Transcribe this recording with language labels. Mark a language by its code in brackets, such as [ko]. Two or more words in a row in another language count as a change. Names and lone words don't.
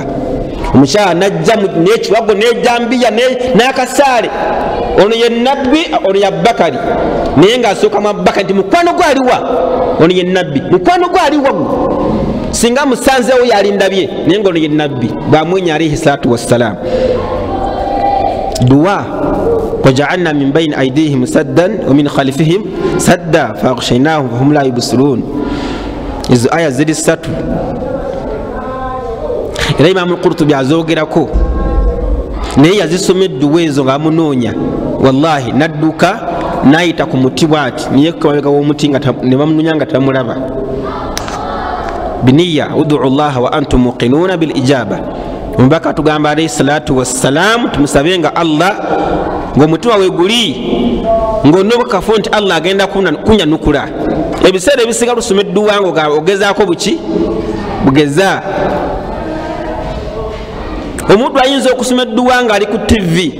[lg] Omukyala najja n'ekiwago n'ejjambiya n'akasaale, ono ye nabbi ono ye Abubakari, naye ng'asookamu Abubakari nti mukwano gwe aliwa, ono ye nabbi, mukwano gwe aliwa singa musanzeewo yalindabye, naye ng'ono ye nabbi. Bwamwenya [ar] عليه الصلاة والسلام [lg] duwa [ar] وجعلنا من بين أيديهم سدا ومن خلفهم سدا فأغشيناهم فهم لا يبصرون. [lg] Izo aya ziri 3 era Imam al-Qurtubi azogerako naye yazisoma edduwa ezo ng'amunoonya. Wallahi nadduka n'ayita ku muti bw'ati niye kumabega w'omuti ne bamunoonya nga tamulaba. [ar] بنية ادعوا الله وأنتم موقنون بالإجابة. [lg] Omubaka tugamba [ar] عليه الصلاة والسلام [lg] tumusabe nga Allah ng'omutima we guli ng'onobakafu nti Allah agenda kunyanukula. Ebiseera ebisinga lusoma edduwa nga ogezaako buki bugeza. Omuntu ayinza okusoma edduwa nga ali ku TV.